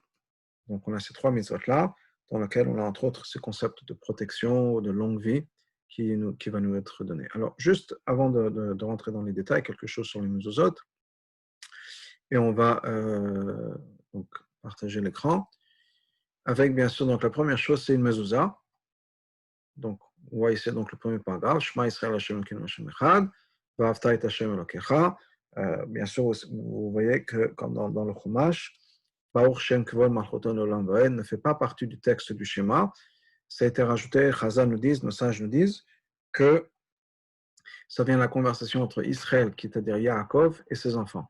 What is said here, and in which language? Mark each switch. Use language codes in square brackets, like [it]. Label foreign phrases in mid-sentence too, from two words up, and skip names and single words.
[fr] Donc, on a ces trois mitzvot-là, dans lesquelles on a entre autres ce concept de protection ou de longue vie qui va nous être donné. Alors, juste avant de rentrer dans les détails, quelque chose sur les mezuzot, et on va donc partager l'écran, avec bien sûr, donc la première chose, c'est une mezouza. Donc, on voit ici donc, le premier paragraphe, [he] שמע ישראל השם אלוקינו השם אחד, ואהבת את השם אלוקיך. [fr] Bien sûr, vous voyez que comme dans le Chumash, [he] ברוך שם כבוד מלכותו לעולם ועד [fr] ne fait pas partie du texte du schéma. Ça a été rajouté, Chazal nous disent, nos sages nous disent, que ça vient de la conversation entre Israël, qui est-à-dire Yaakov, et ses enfants.